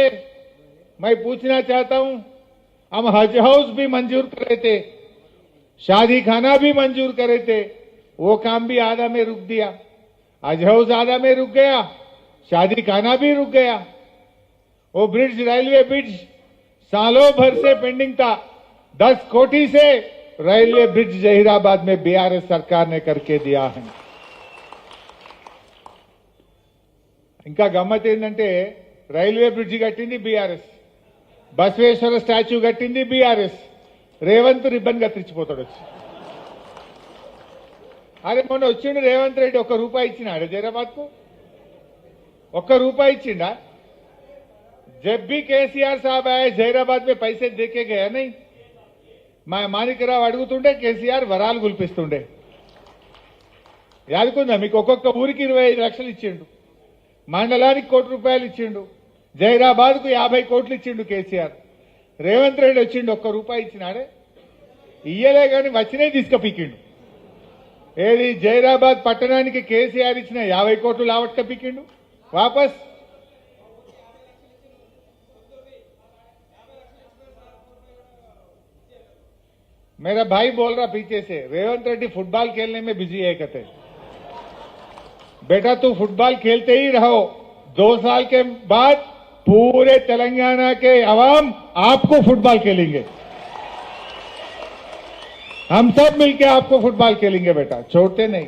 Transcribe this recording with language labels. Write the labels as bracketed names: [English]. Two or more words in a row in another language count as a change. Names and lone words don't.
[Hindi] मैं पूछना चाहता हूं, हम हज हाउस भी मंजूर करे थे, शादी खाना भी मंजूर करे थे, वो काम भी आधा में रुक दिया। हज हाउस आधा में रुक गया, शादी खाना भी रुक गया। वो [English] bridge, railway bridge [Hindi] सालों भर से पेंडिंग था, 10 कोटी से [English] railway bridge [Hindi] जहीराबाद में बीआरएस सरकार ने करके दिया है। [Telugu] ఇంకా గమ్మత్ ఏంటంటే [English] railway bridge [Telugu] కట్టింది బీఆర్ఎస్, బసవేశ్వర స్టాచ్యూ కట్టింది బీఆర్ఎస్, రేవంత్ రిబ్బన్ కత్తిరించిపోతాడు వచ్చి। అరే మొన్న వచ్చిండు రేవంత్ రెడ్డి, 1 రూపాయి ఇచ్చినాడు జైరాబాద్ కు? 1 రూపాయి ఇచ్చిండా? जब भी केसीआर साहब आए जहीराबाद में पैसे देके गया नहीं। మాణిక్రావు అడుగుతుండే కేసీఆర్ వరాలు గుల్పిస్తుండే। యాదుకుందా మీకు? ఒక్కొక్క ఊరికి 25 లక్షలు ఇచ్చిండు, మండలానికి 1 కోటి రూపాయలు ఇచ్చిండు, జహీరాబాద్ కు 50 కోట్లు ఇచ్చిండు కేసీఆర్। రేవంత్ రెడ్డి వచ్చిండు, 1 రూపాయి ఇచ్చినాడే? ఇయ్యలే కానీ వచ్చినాయి తీసుకపోయిండు। ఏది జహీరాబాద్ పట్టణానికి కేసీఆర్ ఇచ్చిన 50 కోట్లు లావట్కపోయిండు వాపస్। [Hindi] मेरा भाई बोल रहा पीछे से, रेवंत रेड्डी फुटबॉल खेलने में बिजी है कहते। बेटा तू फुटबॉल खेलते ही रहो, 2 साल के बाद पूरे तेलंगाना के अवाम आपको फुटबॉल खेलेंगे, हम सब मिलके आपको फुटबॉल खेलेंगे बेटा, छोड़ते नहीं।